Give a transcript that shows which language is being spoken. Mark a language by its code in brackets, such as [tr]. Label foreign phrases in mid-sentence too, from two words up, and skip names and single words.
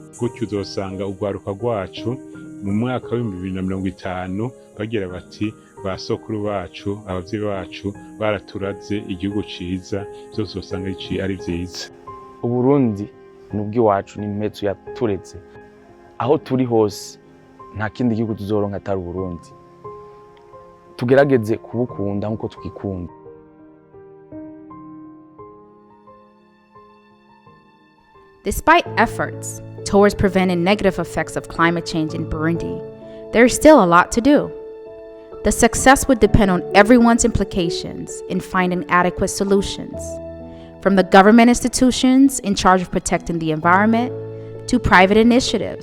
[rn] Gutyo uzosanga urwaruka rwacu mu mwaka wa 2050 bagira bati ba sokuru bacu abavyeyi bacu baraturaze igihugu ciza, byose usanga ari vyiza. Uburundi n'ubw'iwacu n'impezo yatureze, aho turi hose nta kindi gihugu tuzoronka atari Uburundi. Tugerageze kubukunda nkuko tukikunda. [en] Despite efforts towards preventing negative effects of climate change in Burundi, there is still a lot to do. The success would depend on everyone's implications in finding adequate solutions, from the government institutions in charge of protecting the environment to private initiatives.